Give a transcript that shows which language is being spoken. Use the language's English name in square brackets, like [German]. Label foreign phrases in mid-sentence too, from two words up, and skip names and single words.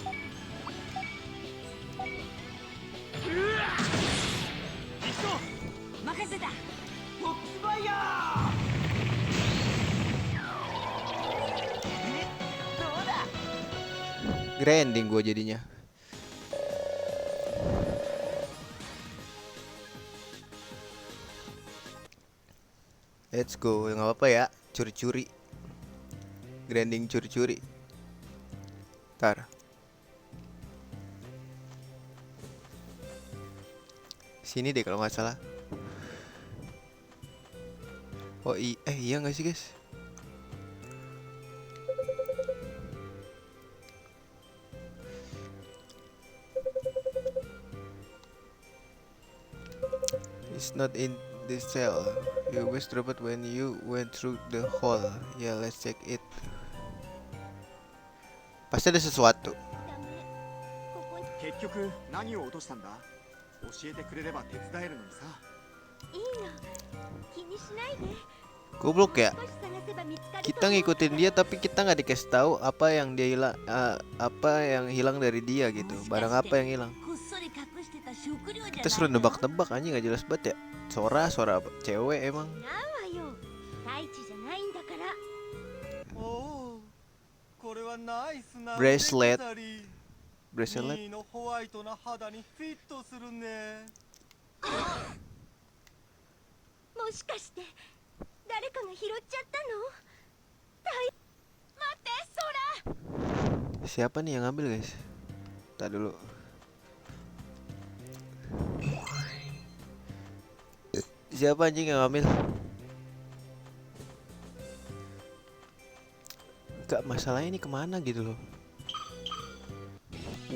[Indonesian] Grinding gue jadinya. [English] Let's go, [Indonesian] nggak apa-apa ya, curi-curi. Grinding curi-curi. Ntar. Sini deh kalau nggak salah. Oh iya nggak sih guys? [English] It's not in the cell. You was dropped when you went through the hall. Yeah, let's check it. [Indonesian] Pasti ada sesuatu. [Japanese] 結局何を落としたんだ？教えてくれれば手伝えるのにさ。いいの、気にしないで。 [Indonesian] Goblok ya. [Japanese] 少し探せば見つかると [Indonesian] Kita [Japanese] 思う [Indonesian] ngikutin dia tapi kita nggak dikasih tahu apa yang dia hilang, apa yang hilang dari dia gitu. Barang apa yang hilang. [Japanese] こっそり隠してた食料じゃない [Indonesian] Kita suruh nebak-nebak anjing, nggak jelas banget ya. Sora cewek emang. [Japanese] なんわよ、大地じゃないんだから。おお、これはナイスな Bracelet ネクタリー。 Bracelet. ミーのホワイトな肌にフィットするね。もしかして誰かが拾っちゃったの？待って、 [Indonesian] Siapa nih yang ngambil guys? Tar dulu. Siapa anjing yang ngambil? Gak masalahnya ini kemana gitu loh.